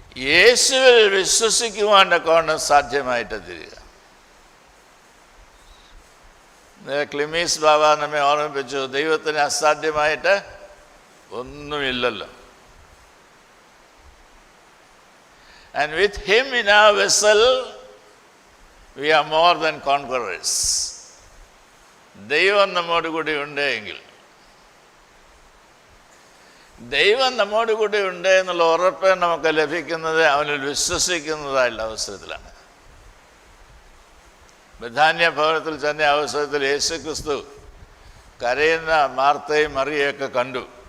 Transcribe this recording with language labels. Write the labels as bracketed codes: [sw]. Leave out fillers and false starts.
[ml] യേശുവിൽ വിശ്വസിക്കുവാനൊക്കെ സാധ്യമായിട്ട് തിരിക. ക്ലിമീസ് ബാബ നമ്മെ ഓർമ്മിപ്പിച്ചു, ദൈവത്തിന് അസാധ്യമായിട്ട് ഒന്നുമില്ലല്ലോ. [en] And with him in our vessel we are more than conquerors. [ml] ദൈവം നമ്മോട് കൂടി ഉണ്ടെങ്കിൽ, ദൈവം നമ്മോട് കൂടി ഉണ്ട് എന്നുള്ള ഉറപ്പ് നമുക്ക് ലഭിക്കുന്നത് അവനിൽ വിശ്വസിക്കുന്നതായുള്ള അവസരത്തിലാണ്. ബഥാന്യ ഭവനത്തിൽ തന്നെ അവസരത്തിൽ യേശു ക്രിസ്തു കരയുന്ന മാർത്തയും മറിയയൊക്കെ കണ്ടു.